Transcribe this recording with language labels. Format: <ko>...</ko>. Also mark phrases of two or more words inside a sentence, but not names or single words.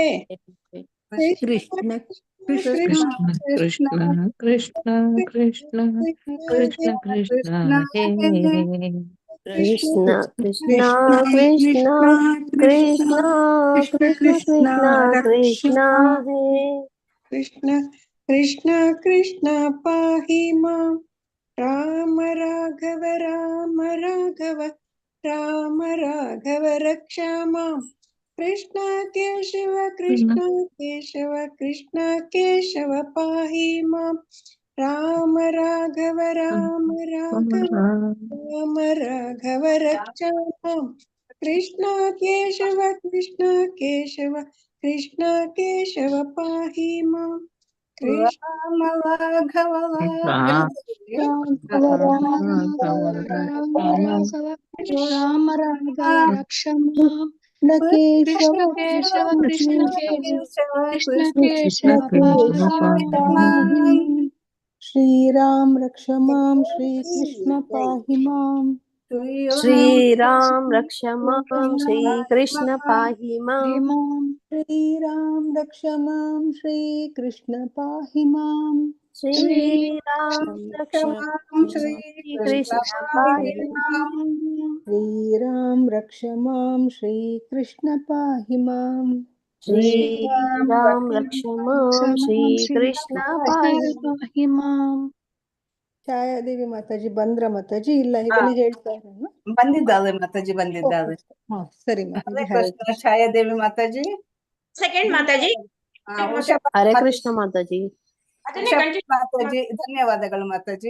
<sa>ಕೃಷ್ಣ ಕೃಷ್ಣ ಕೃಷ್ಣ ಕೃಷ್ಣ ಕೃಷ್ಣ ಕೃಷ್ಣ ಕೃಷ್ಣ ಹೇ ಕೃಷ್ಣ ಕೃಷ್ಣ ಕೃಷ್ಣ ಕೃಷ್ಣ ಕೃಷ್ಣ ಕೃಷ್ಣ ಹೇ ಕೃಷ್ಣ ಕೃಷ್ಣ ಕೃಷ್ಣ ಪಾಹಿ ಮಾಂ ರಾಮ ರಾಘವ ರಾಮ ರಾಘವ ರಾಮ ರಾಘವ ರಕ್ಷಾ ಮಾಂ. ಕೃಷ್ಣ ಕೇಶವ ಕೃಷ್ಣ ಕೇಶವ ಕೃಷ್ಣ ಕೇಶವ ಪಾಹಿ ಮಾಂ ರಾಮ ರಾಘವ ರಾಮ ರಾಘವ ರಾಮ ರಾಘವ ರಕ್ಷಾ ಮಾಂ. ಕೃಷ್ಣ ಕೇಶವ ಕೃಷ್ಣ ಕೇಶವ ಕೃಷ್ಣ ಕೇಶವ ಪಾಹಿ ಮಾಂ. ಕೃಷ್ಣ ರಾಮ ರಾಘವ ರಾಮ ರಾಘವ ರಕ್ಷ ಮಾಂ. ಕೇಶವ ಕೇಶವ ಕೃಷ್ಣ ಕೇಶವ ಕೃಷ್ಣ ಕೃಷ್ಣ ಕೇಶವ ಪಾಹಿ ಶ್ರೀರಾಮ್ ರಕ್ಷ ಮಾಂ ಶ್ರೀ ಕೃಷ್ಣ ಪಾಹಿ ಮಾಂ. ಶ್ರೀರಾಮ್ ರಕ್ಷ ಮಾಂ ಶ್ರೀ ಕೃಷ್ಣ ಪಾಹಿ ಮಾಂ. ಮಾಂ. ಶ್ರೀರಾಮ್ ರಕ್ಷ ಮಾಂ ಶ್ರೀ ಕೃಷ್ಣ ಪಾಹಿ ಮಾಂ. ಶ್ರೀರಾಮ್ ರಕ್ಷ ಮಾಂ ಶ್ರೀ ಕೃಷ್ಣ ಪಾಹಿ ಮಾಂ. ಶ್ರೀರಾಮ್ ರಕ್ಷ ಮಾಂ ಶ್ರೀ ಕೃಷ್ಣ ಪಾಹಿ ಮಾಂ. ಶ್ರೀರಾಮ್ ರಕ್ಷ ಮಾಂ ಶ್ರೀ ಕೃಷ್ಣ ಪಾಹಿ ಮಾಂ.</sa> <kn>ಛಾಯಾದೇವಿ ಮಾತಾಜಿ ಬಂದ್ರ ಮಾತಾಜಿ? ಇಲ್ಲ, ಇದನ್ನ ಹೇಳ್ತಾ ಇರೋಣ. ಬಂದಿದ್ದಾರೆ ಮಾತಾಜಿ, ಬಂದಿದ್ದಾರೆ. ಹಾ, ಸರಿ ಹರೇ ಮಾತಾಜಿ. ಕೃಷ್ಣ ಛಾಯಾದೇವಿ ಮಾತಾಜಿ. ಸೆಕೆಂಡ್ ಮಾತಾಜಿ. ಉಷಾ ಹರೇ ಕೃಷ್ಣ ಮಾತಾಜಿ. ಅದನ್ನೇ ಉಷಾ ಕಂಟಿನ್ಯೂ ಮಾತಾಜಿ ಧನ್ಯವಾದಗಳು ಮಾತಾಜಿ.</kn>